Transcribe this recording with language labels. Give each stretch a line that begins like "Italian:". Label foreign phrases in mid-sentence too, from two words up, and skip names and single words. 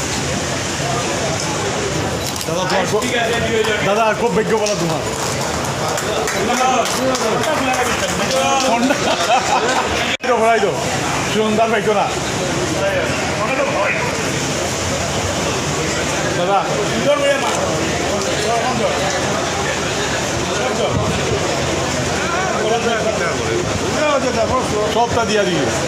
Bangla: দাদা আর খুব ভাগ্য বলা তোমার।
Assamese: ভৰাই দিওঁ সুন্দৰ পাইছো না দাদা সবটা দিয়া দিই